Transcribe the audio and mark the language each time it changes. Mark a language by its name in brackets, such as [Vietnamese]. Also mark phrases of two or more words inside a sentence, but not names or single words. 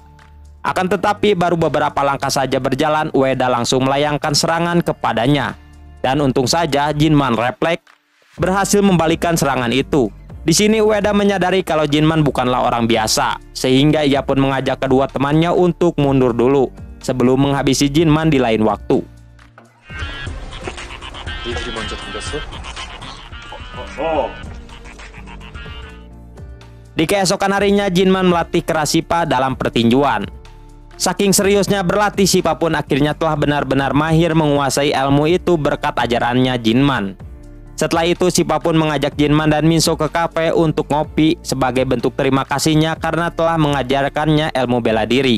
[Indonesian] Akan tetapi baru beberapa langkah saja berjalan, Ueda langsung melayangkan serangan kepadanya. Dan untung saja Jinman refleks berhasil membalikkan serangan itu. Di sini Ueda menyadari kalau Jinman bukanlah orang biasa, sehingga ia pun mengajak kedua temannya untuk mundur dulu sebelum menghabisi Jinman di lain waktu. [Korean] 니들이 먼저 덤볐어? [Indonesian] Di keesokan harinya Jinman melatih keras Sippa dalam pertinjuan. Saking seriusnya berlatih, Sippa pun akhirnya telah benar-benar mahir menguasai ilmu itu berkat ajarannya Jinman. Setelah itu Sippa pun mengajak Jinman dan Minso ke kafe untuk ngopi sebagai bentuk terima kasihnya karena telah mengajarkannya ilmu bela diri.